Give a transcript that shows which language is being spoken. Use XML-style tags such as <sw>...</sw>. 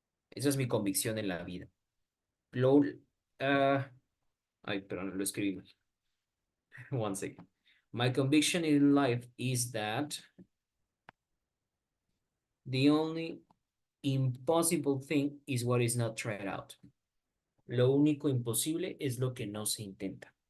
<es>Esa es mi convicción en la vida. Ay, perdón, lo escribí mal.</es> <en>One second. My conviction in life is that the only impossible thing is what is not tried out.</en> <es>Lo único imposible es lo que no se intenta.</es>